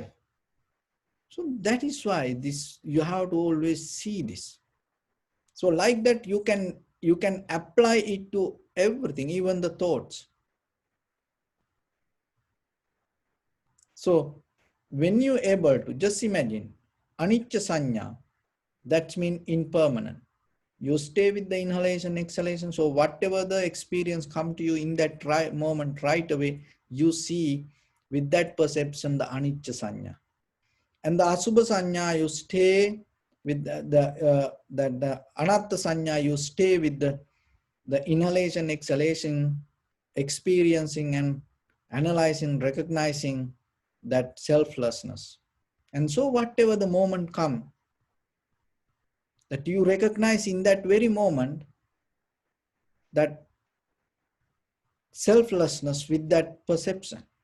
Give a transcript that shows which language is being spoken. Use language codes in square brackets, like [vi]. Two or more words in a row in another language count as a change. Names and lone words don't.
[en] So that is why this, you have to always see this. So like that, you can apply it to everything, even the thoughts. So when you're able to, just imagine, [pi] anicca sanya, [en] that means impermanent. You stay with the inhalation, exhalation. So whatever the experience come to you in that moment, right away, you see with that perception the [pi] anicca sanya. [en] And the [pi] asubha sanya, [en] you stay with the [pi] anatta sanya, [en] you stay with the inhalation, exhalation, experiencing and analyzing, recognizing that selflessness. And so whatever the moment come, that you recognize in that very moment, that selflessness with that perception.